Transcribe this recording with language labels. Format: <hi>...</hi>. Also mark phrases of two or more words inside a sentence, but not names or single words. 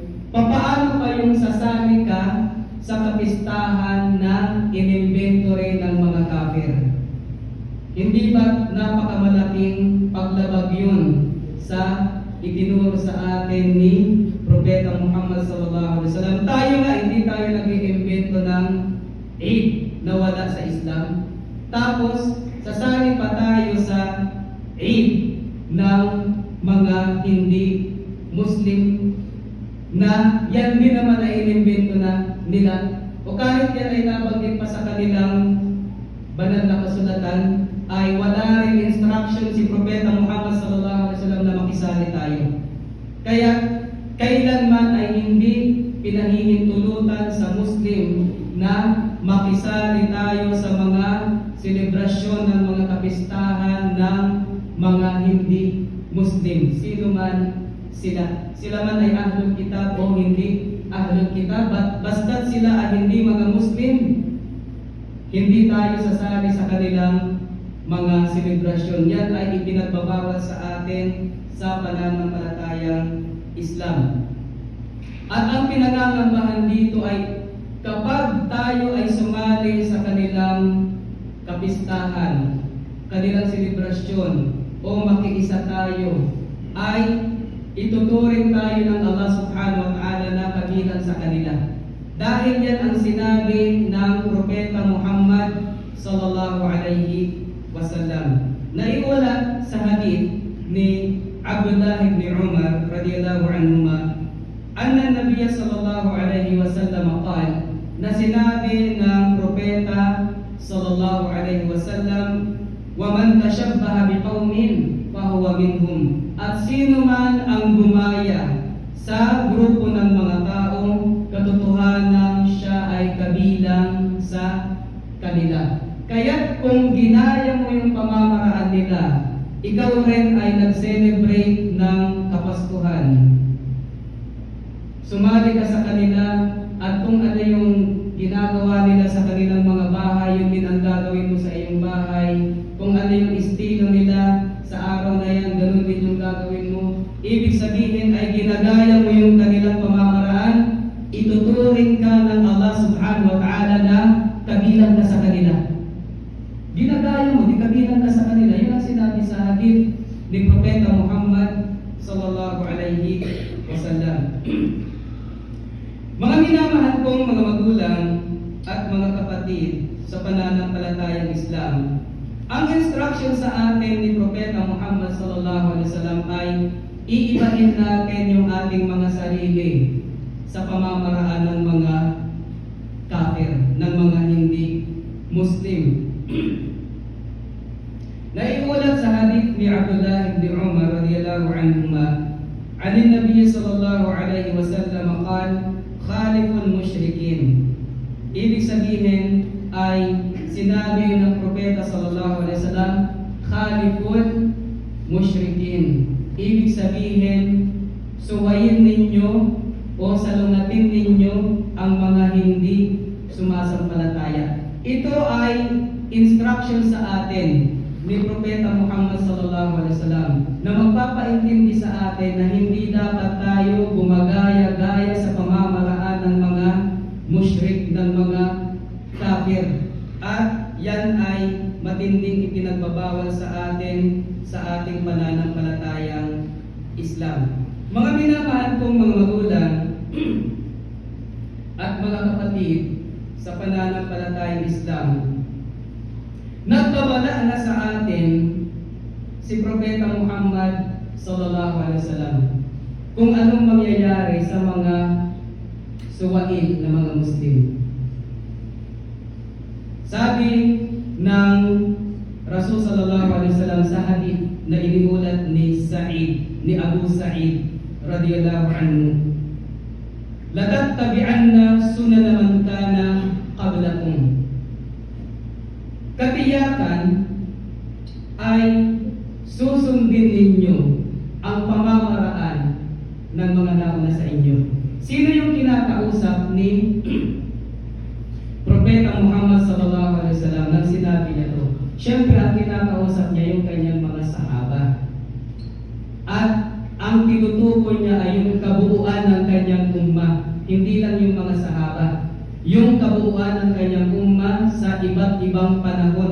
<tl>Papaano pa yung sasali ka sa kapistahan na inimbento rin ng mga kafir? Hindi ba napakamalaking paglabag yun sa itinuro sa atin ni Propeta Muhammad</tl> <ar>صلى الله عليه وسلم?</ar> <tl>Tayo nga, hindi tayo nag-iimbento ng Eid na wala sa Islam. Tapos, sasali pa tayo sa Eid ng mga hindi Muslim na yan din naman ay inimbento na nila. O kahit yan ay nabanggit pa sa kanilang banal na kasulatan, ay wala rin instruction si Propeta Muhammad</tl> <ar>صلى الله عليه وسلم</ar> <tl>na makisali tayo. Kaya kailanman ay hindi pinahihintulutan sa Muslim na makisali tayo sa mga selebrasyon ng mga kapistahan ng mga hindi Muslim. Sino man sila. Sila man ay</tl> <ar>أهل الكتاب</ar> <tl>o hindi</tl> <ar>أهل الكتاب,</ar> <tl>basta't sila ay hindi mga Muslim, hindi tayo sasali sa kanilang mga selebrasyon. Yan ay ipinagbabawal sa atin sa pananampalatayang Islam. At ang pinangangambahan dito ay kapag tayo ay sumali sa kanilang kapistahan, kanilang selebrasyon, o makiisa tayo, ay ituturing tayo ng Allah</tl> <ar>سبحانه وتعالى</ar> <tl>na kabilang sa kanila. Dahil yan ang sinabi ng Propeta Muhammad</tl> <ar>صلى الله عليه وسلم.</ar> <tl>Naiwala sa hadith ni Abdullah ibn Umar</tl> <ar>رضي الله عنهما، أن النبي صلى الله عليه وسلم قال,</ar> <tl>na sinabi ng Propeta</tl> <ar>صلى الله عليه وسلم، ومن تشبه بقوم فهو منهم.</ar> <tl>At sino man ang gumaya sa grupo ng mga taong katotohanan, siya ay kabilang sa kanila. Kaya kung ginaya mo yung pamamaraan nila, ikaw rin ay nag-celebrate ng Kapaskuhan. Sumali ka sa kanila, at kung ano yung ginagawa nila sa kanilang mga bahay, yun din ang gagawin mo sa iyong bahay. Kung ano yung estilo nila sa araw na yan, ganun din yung gagawin mo. Ibig sabihin ay ginagaya mo yung kanilang pamamaraan, ituturing ka ng Allah</tl> <ar>سبحانه وتعالى</ar> <tl>na kabilang ka sa kanila. Ginagaya mo, di kabilang ka sa kanila. Yun ang sinabi sa hadith ni Propeta Muhammad</tl> <ar>صلى الله عليه وسلم.</ar> <tl>Mga minamahal kong mga magulang at mga kapatid sa pananampalatayang Islam, ang instruction sa atin ni Propeta Muhammad</tl> <ar>صلى الله عليه وسلم</ar> <tl>ay iibahin natin yung ating mga sarili sa pamamaraan ng mga kafir, ng mga hindi Muslim. Naiulat sa hadith ni Abdullah ibn Umar</tl> <ar>رضي الله عنهما، أن النبي صلى الله عليه وسلم قال، خالفوا المشركين.</ar> <tl>Ibig sabihin ay sinabi ng Propeta</tl> <ar>صلى الله عليه وسلم، خالفوا المشركين.</ar> <tl>Ibig sabihin, suwayin ninyo o salungatin ninyo ang mga hindi sumasampalataya. Ito ay instruction sa atin ni Propeta Muhammad</tl> <ar>صلى الله عليه وسلم</ar> <tl>na magpapaintindi sa atin na hindi dapat tayo gumagaya-gaya sa pamamaraan ng mga musyrik, ng mga kafir. At yan ay matinding ipinagbabawal sa atin sa ating pananampalatayang Islam. Mga minamahal kong mga magulang, at mga kapatid sa pananampalatayang Islam, nagkawala na sa atin si Propeta Muhammad</tl> <ar>صلى الله عليه وسلم</ar> <tl>kung anong mangyayari sa mga suwaid na mga Muslim. Sabi ng Rasul</tl> <ar>صلى الله عليه وسلم</ar> <tl>sa hadith na iniulat ni Abu Sa'id</tl> <ar>رضي الله عنه، لتتبعن سنن من كان قبلكم.</ar> <tl>Katiyakan ay susundin ninyo ang pamamaraan ng mga nauna sa inyo. Sino yung kinakausap ni Propeta Muhammad</tl> <ar>صلى الله عليه وسلم</ar> <tl>nang sinabi niya to? Siyempre, ang kinakausap niya yung kanyang mga sahaba. At ang tinutukoy niya ay yung kabuuan ng kanyang umma. Hindi lang yung mga sahaba. Yung kabuuan ng kanyang umma sa iba't ibang panahon.</tl>